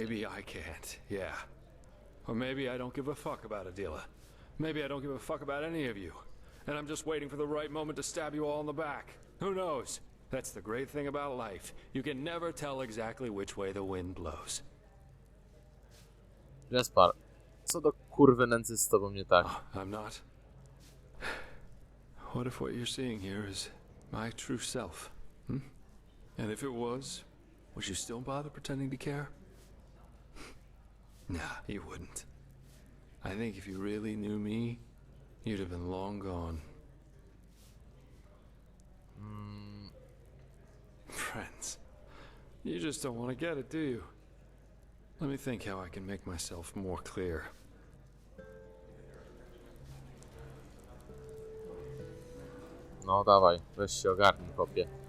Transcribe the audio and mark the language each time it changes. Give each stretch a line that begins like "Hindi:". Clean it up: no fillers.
English: Maybe I can't, yeah. Or maybe I don't give a fuck about Adila. Maybe I don't give a fuck about any of you. And I'm just waiting for the right moment to stab you all in the back. Who knows? That's the great thing about life. You can never tell exactly which way the wind blows.
Polish: Jespar, co do kurwy nędzy z tobą nie tak?
English: I'm not. What if what you're seeing here is my true self? Hmm? And if it was, would you still bother pretending to care? Nah, you wouldn't. I think if you really knew me, you'd have been long gone. Friends, you just don't want to get it, do you? Let me think how I can make myself more clear.
Polish: No dawaj, weź się ogarnij, chłopie.